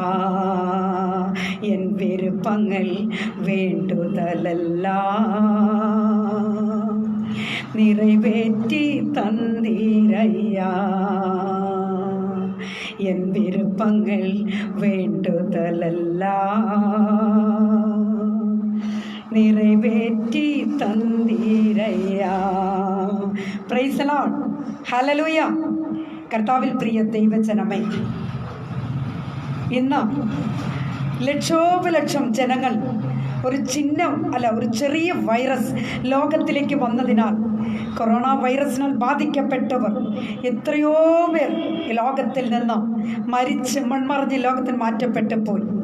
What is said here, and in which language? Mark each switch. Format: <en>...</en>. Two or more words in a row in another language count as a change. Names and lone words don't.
<ta>என் விருப்பங்கள் வேண்டுதலெல்லாம் நிறைவேற்றி தந்தீரையா. என் விருப்பங்கள் வேண்டுதலெல்லாம் நிறைவேற்றி தந்தீரையா.</ta> <en>Praise the Lord. ഹല്ലേലൂയ.</en> <ml>കർത്താവിൽ പ്രിയ ദൈവജനമേ, ഇന്ന് ലക്ഷോപലക്ഷം ജനങ്ങൾ ഒരു ചെറിയ വൈറസ് ലോകത്തിലേക്ക് വന്നതിനാൽ, കൊറോണ വൈറസിനാൽ ബാധിക്കപ്പെട്ടവർ എത്രയോ പേർ ലോകത്തിൽ നിന്ന് മൺമറഞ്ഞ് ലോകത്തിൽ മാറ്റപ്പെട്ടു പോയി.</ml>